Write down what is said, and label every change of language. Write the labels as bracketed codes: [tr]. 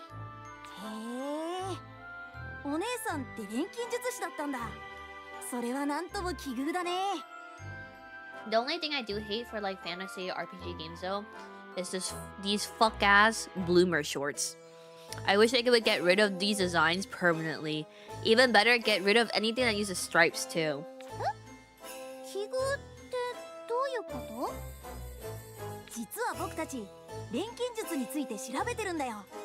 [ja] へえ、お姉さんって錬金術師だったんだ。それはなんとも奇遇だね。 [en] The only thing I do hate for like fantasy RPG games though is these fuck ass bloomer shorts. I wish I could get rid of these designs permanently. Even better, get rid of anything that uses stripes too. [ja] 奇遇ってどういうこと？実は僕たち錬金術について調べてるんだよ。